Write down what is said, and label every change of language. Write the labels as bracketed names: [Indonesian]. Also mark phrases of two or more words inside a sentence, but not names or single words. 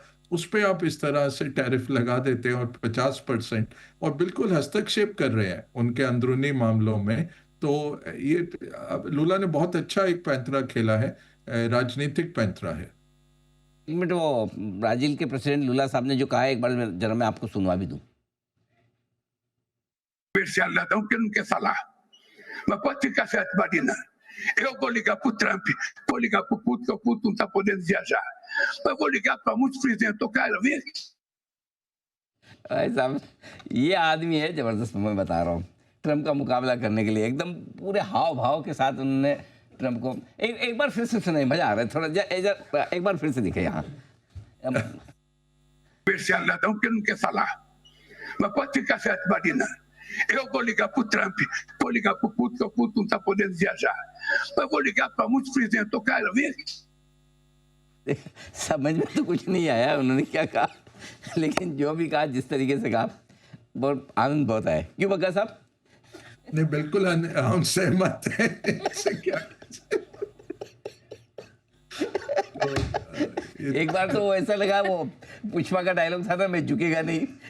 [Hindi] उस पे आप इस तरह से टैरिफ लगा देते हैं और 50%, और बिल्कुल हस्तक्षेप कर रहे हैं उनके अंदरूनी मामलों में। तो ये लूला ने बहुत अच्छा एक पैंतरा खेला है, राजनीतिक पैंतरा है। मिनट, वो ब्राजील के प्रेसिडेंट लूला साहब ने जो कहा है, एक बार जरा मैं आपको सुनवा भी दूं। [Portuguese] Cidadão que não quer falar. Mas pode ficar certo, Marina. Eu vou ligar pro Trump, vou ligar pro Putin, que o Putin não tá podendo viajar. Mas vou ligar para muitos presidentes. O cara, vem. [Hindi] साहब, ये आदमी है जबरदस्त, मैं बता रहा हूँ, ट्रंप का मुकाबला करने के लिए एकदम पूरे हाव भाव के साथ उन्होंने ट्रंप को एक बार फिर से सुनाई, मजा आ रहा है थोड़ा, एक बार फिर से दिखे यहाँ। Cidadão que não quer falar. Mas pode ficar certo, Marina. Eu vou ligar pro Trump, vou ligar pro Putin, que o Putin não tá podendo viajar. Mas vou ligar para muitos presidentes. O cara, vem. समझ में तो कुछ नहीं आया उन्होंने क्या कहा, लेकिन जो भी कहा, जिस तरीके से कहा, बहुत आनंद बहुत आया। क्यों बग्गा साहब? नहीं, बिल्कुल हम सहमत हैं इससे। क्या एक बार तो वो ऐसा लगा, वो पुष्पा का डायलॉग था ना, मैं झुकेगा नहीं।